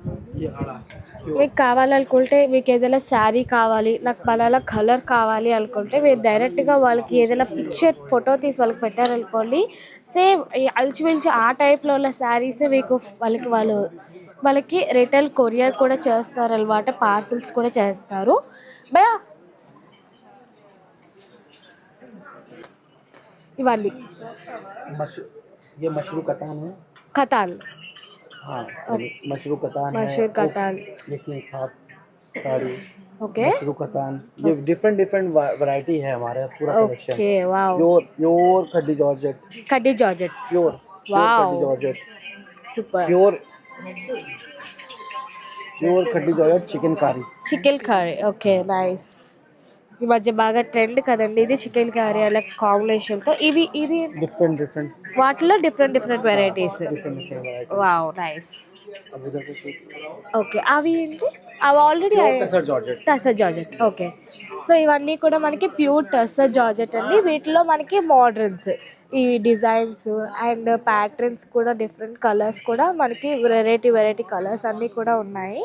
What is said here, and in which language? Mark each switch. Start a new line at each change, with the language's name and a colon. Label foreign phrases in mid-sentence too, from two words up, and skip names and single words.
Telugu: మీకు కావాలనుకుంటే మీకు ఏదైనా శారీ కావాలి నాకు పలానా కలర్ కావాలి అనుకుంటే మీరు డైరెక్ట్గా వాళ్ళకి ఏదైనా పిక్చర్ ఫోటో తీసి వాళ్ళకి పెట్టారనుకోండి సేమ్ అల్చిమిల్చి ఆ టైప్లో ఉన్న శారీసే మీకు వాళ్ళకి రిటైల్ కొరియర్ కూడా చేస్తారు అనమాట, పార్సల్స్ కూడా చేస్తారు. భయా ఇవన్నీ
Hindi: ये मशरू कतान है।
Telugu: కథాన్,
Hindi: हाँ सॉरी, मशरू कतान है। मशहूर कतान, ये किंग खाब साड़ी, ओके मशरू कतान, ये
English: different different variety
Hindi: है हमारे पूरा कलेक्शन।
English: okay wow,
Hindi: प्योर प्योर खड्डी जॉर्जेट,
Telugu: కడ్డీ జార్జెట్స్,
Hindi: प्योर
English: Wow.
Hindi: खड्डी जॉर्जेट,
Telugu: సూపర్.
Hindi: प्योर प्योर खड्डी जॉर्जेट चिकन कारी।
English: chicken curry, okay nice.
Telugu: ఈ మధ్య బాగా ట్రెండ్ కదండి ఇది చికెన్ కర్రీ అలా కాంబినేషన్తో. ఇది
English: different different
Telugu: వాటిలో
English: different varieties. different different variety. wow nice.
Hindi: अब इधर पे
Telugu: ఓకే అవి ఏంటి? అవి ఆల్రెడీ
Hindi: टसर जॉर्जेट,
Telugu: టసర్ జార్జెట్, ఓకే. సో ఇవన్నీ కూడా మనకి ప్యూర్ టసర్ జార్జెట్ అండి. వీటిలో మనకి మోడర్న్స్ ఈ
English: designs and patterns
Telugu: కూడా
English: different colors
Telugu: కూడా మనకి
English: variety colors
Telugu: అన్నీ కూడా ఉన్నాయి.